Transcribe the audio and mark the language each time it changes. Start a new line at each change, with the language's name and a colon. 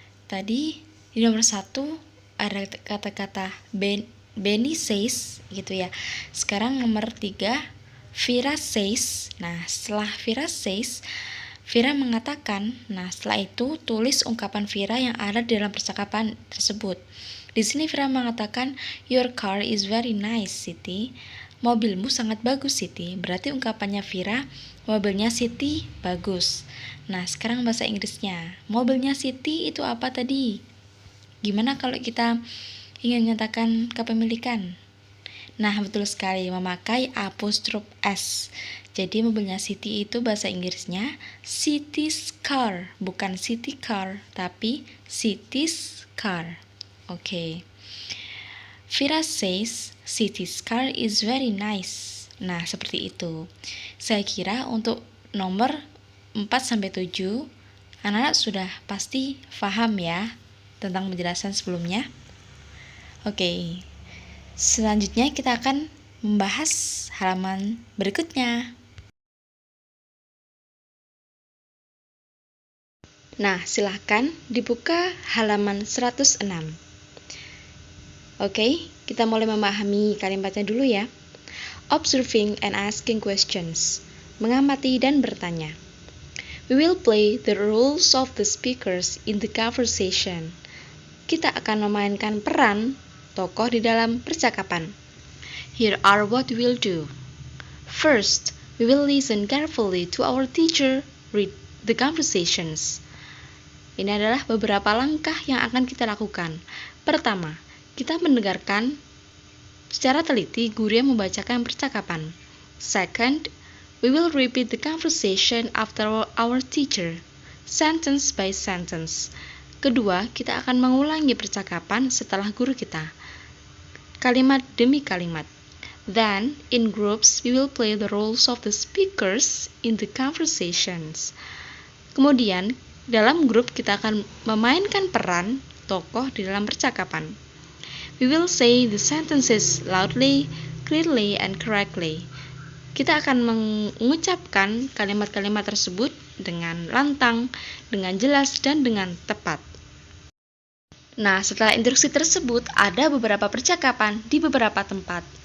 Indonesian: Tadi di nomor 1 ada kata-kata Benny says gitu ya. Sekarang nomor 3, Vira says. Nah, setelah Vira says, Vira mengatakan. Nah, setelah itu tulis ungkapan Vira yang ada di dalam percakapan tersebut. Di sini Vira mengatakan,
English: "Your car is very nice, Siti."
Indonesian: Mobilmu sangat bagus, Siti. Berarti ungkapannya Vira, mobilnya Siti bagus. Nah, sekarang bahasa Inggrisnya. Mobilnya Siti itu apa tadi? Gimana kalau kita ingin menyatakan kepemilikan? Nah, betul sekali, memakai apostrof S. Jadi mobilnya Siti itu bahasa Inggrisnya Siti's car, bukan city car, tapi Siti's car. Oke.
English: Vira says Siti's car is very nice.
Indonesian: Nah, seperti itu. Saya kira untuk nomor 4-7 anak-anak sudah pasti paham ya tentang penjelasan sebelumnya. Oke. Selanjutnya kita akan membahas halaman berikutnya. Nah, silahkan dibuka halaman 106. Oke, kita mulai memahami kalimatnya dulu ya.
English: Observing and asking questions.
Indonesian: Mengamati dan bertanya.
English: We will play the roles of the speakers in the conversation.
Indonesian: Kita akan memainkan peran tokoh di dalam percakapan.
English: Here are what we will do. First, we will listen carefully to our teacher read the conversations.
Indonesian: Ini adalah beberapa langkah yang akan kita lakukan. Pertama, kita mendengarkan secara teliti guru yang membacakan percakapan.
English: Second, we will repeat the conversation after our teacher, sentence by sentence.
Indonesian: Kedua, kita akan mengulangi percakapan setelah guru kita, kalimat demi kalimat.
English: Then, in groups, we will play the roles of the speakers in the conversations.
Indonesian: Kemudian, dalam grup kita akan memainkan peran tokoh di dalam percakapan.
English: We will say the sentences loudly, clearly, and correctly.
Indonesian: Kita akan mengucapkan kalimat-kalimat tersebut dengan lantang, dengan jelas, dan dengan tepat. Nah, setelah instruksi tersebut, ada beberapa percakapan di beberapa tempat.